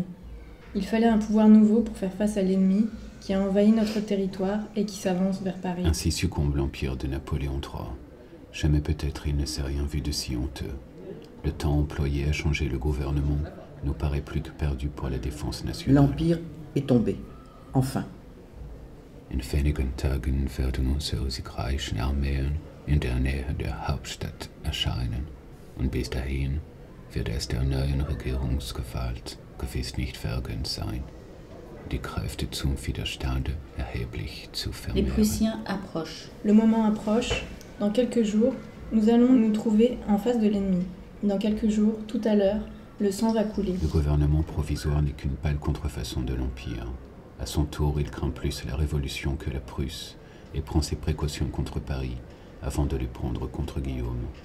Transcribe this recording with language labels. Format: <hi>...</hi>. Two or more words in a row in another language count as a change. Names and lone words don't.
<fr>Il fallait un pouvoir nouveau pour faire face à l'ennemi qui a envahi notre territoire et qui s'avance vers Paris. Ainsi succombe l'Empire de Napoléon III. Jamais peut-être il ne s'est rien vu de si honteux. Le temps employé à changer le gouvernement nous paraît plus que perdu pour la défense nationale. L'Empire est tombé. Enfin.</fr> <de>In wenigen Tagen werden unsere siegreichen Armeen in der Nähe der Hauptstadt erscheinen. Und bis dahin wird es der neuen Regierungsgewalt gewiss nicht vergönnt sein, die Kräfte zum Widerstande erheblich zu</de> <fr>Les</fr> <de>vermehren.</de> <fr>Prussiens approchent. Le moment approche. Dans quelques jours, nous allons nous trouver en face de l'ennemi. Dans quelques jours, tout à l'heure, le sang va couler. Le gouvernement provisoire n'est qu'une pâle contrefaçon de l'Empire. À son tour, il craint plus la Révolution que la Prusse et prend ses précautions contre Paris avant de les prendre contre Guillaume.</fr>